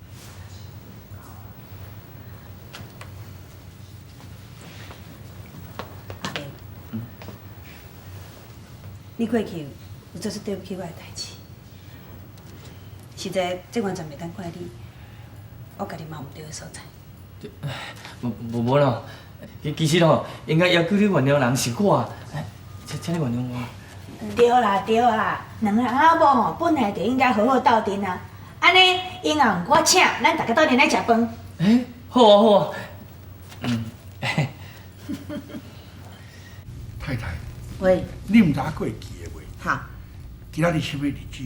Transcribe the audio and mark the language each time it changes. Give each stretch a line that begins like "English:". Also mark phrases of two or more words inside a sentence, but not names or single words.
Min Nan Chinese: 阿明，你过去有做出对不起我的代志，实在这完全袂当怪你，我家己嘛有毋对的所在。无咯，其实咯，应该要求你原谅人是我，请你原谅我。对啦，两个人阿某吼本来就应该好好斗阵啊。安尼以后我请，咱大家斗阵来食饭。哎，好啊。太太，喂，你毋知影过会记的袂？哈，今仔日什么日子？